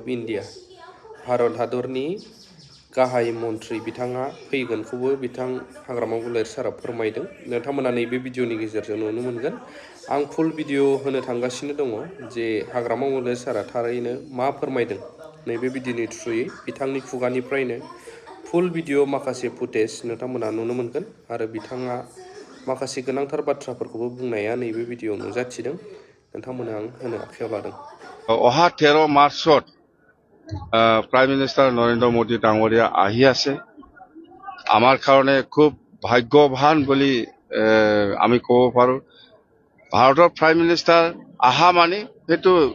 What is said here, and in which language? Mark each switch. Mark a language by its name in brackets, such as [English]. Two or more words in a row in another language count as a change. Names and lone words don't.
[Bodo] इन्डिया भारत हादरनि गाहाय मन्त्रि बिथाङा फैगोनखौबो बिथां हाग्रामा महिलार सारा फोरमायदों नोंथांमोना नैबे भिडिअनि गेजेरजों नुनो मोनगोन आं [English] full video [Bodo] होनो थांगासिनो दङ जे हाग्रामा महिलार सारा थारैनो मा फोरमायदों नैबे भिडिअनि थ्रुयै बिथांनि खुगानिफ्रायनो [English] full video [Bodo] माखासे फुटेज नोंथांमोना नुनो मोनगोन आरो बिथाङा माखासे गोनांथार बाथ्राफोरखौबो बुंनाया नैबे भिडिअ नुजाथिदों नोंथांमोना आं होनो आखायाव लादों [Assamese] অহা 13 মাৰ্চত [English] prime minister [Assamese] নৰেন্দ্ৰ মোদী ডাঙৰীয়া আহি আছে আমাৰ কাৰণে খুব ভাগ্যৱান বুলি আমি ক'ব পাৰোঁ ভাৰতৰ [English] prime minister [Assamese] আহা মানে সেইটো